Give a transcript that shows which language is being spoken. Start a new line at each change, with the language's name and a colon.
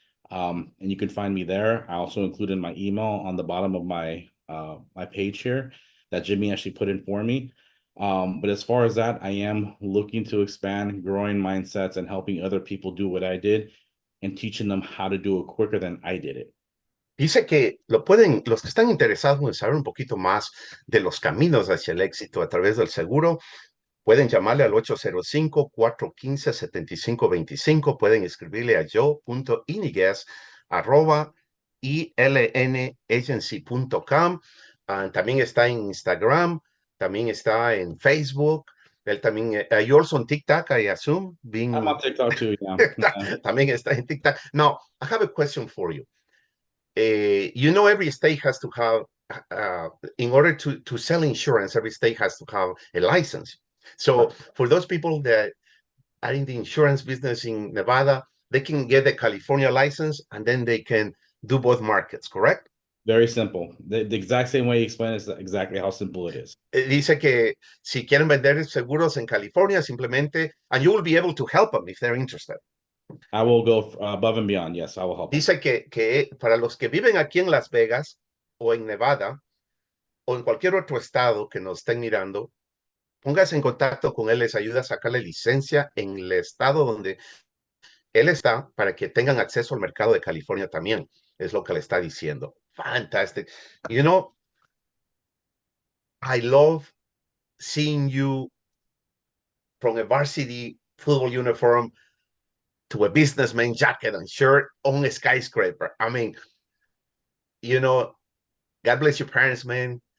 English: And you can find me there. I also included my email on the bottom of my page here that Jimmy actually put in for me. But as far as that, I am looking to expand, growing mindsets and helping other people do what I did and teaching them how to do it quicker than I did it.
Spanish: Dice que los que están interesados en saber un poquito más de los caminos hacia el éxito a través del seguro, pueden llamarle al 805-415-7525, pueden escribirle a joe.iniguez@ilnagency.com. También está en Instagram, también está en Facebook. Él también,
English: you also on TikTok, I assume. I'm on TikTok too, yeah.
Spanish: También está en TikTok.
English: Now, I have a question for you. Every state has to have, in order to sell insurance, every state has to have a license. So for those people that are in the insurance business in Nevada, they can get the California license and then they can do both markets, correct? Very simple. The exact same way you explain is exactly how simple it is.
Spanish: Dice que si quieren vender seguros en California, simplemente,
English: and you will be able to help them if they're interested. I will go above and beyond. Yes, I will help.
Spanish: Dice que para los que viven aquí en Las Vegas o en Nevada o en cualquier otro estado que nos estén mirando, póngase en contacto con él, les ayuda a sacar la licencia en el estado donde él está para que tengan acceso al mercado de California también. Es lo que le está diciendo.
English: Fantastic. I love seeing you from a varsity football uniform to a businessman jacket and shirt on a skyscraper. I mean, God bless your parents, man.